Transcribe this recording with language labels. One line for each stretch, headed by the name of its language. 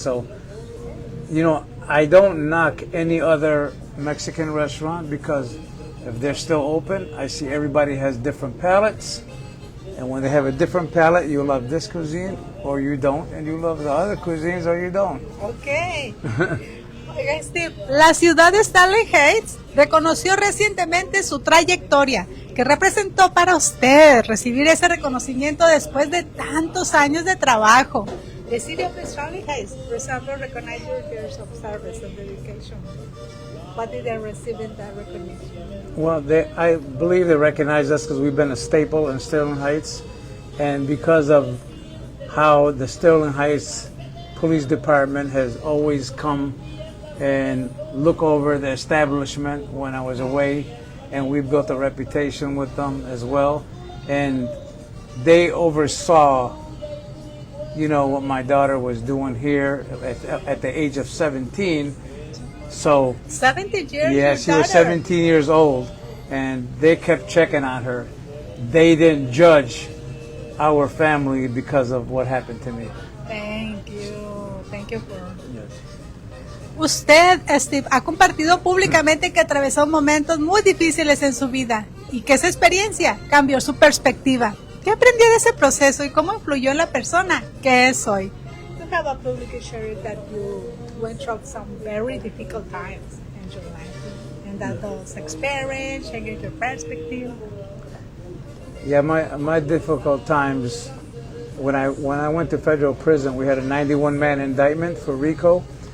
English: So, you know, I don't knock any other Mexican restaurant because if they're still open, I see everybody has different palates. And when they have a different palate, you love this cuisine or you don't, and you love the other cuisines or you don't. Okay.
Spanish: Oiga, Steve, la ciudad de Stanley Heights reconoció recientemente su trayectoria. ¿Qué representó para usted recibir ese reconocimiento después de tantos años de trabajo?
English: The city of Stanley Heights, for example, recognized your years of service and dedication. What did they receive in that recognition? Well, I believe they recognize us because we've been a staple in Sterling Heights, and because of how the Sterling Heights Police Department has always come and look over the establishment when I was away, and we built a reputation with them as well, and they oversaw, you know, what my daughter was doing here at the age of 17. So 17 years. yeah, she was 17 years old, and they kept checking on her. They didn't judge our family because of what happened to me. Thank you. Thank you for... Yes.
Spanish: Usted, Steve, ha compartido públicamente que atravesó momentos muy difíciles en su vida y que esa experiencia cambió su perspectiva. ¿Qué aprendió de ese proceso y cómo influyó en la persona que es hoy?
English: You have a public sharing that you went through some very difficult times in your life, and that those experience changed your perspective. Yeah, my difficult times, when I went to federal prison, we had a 91-man indictment for RICO,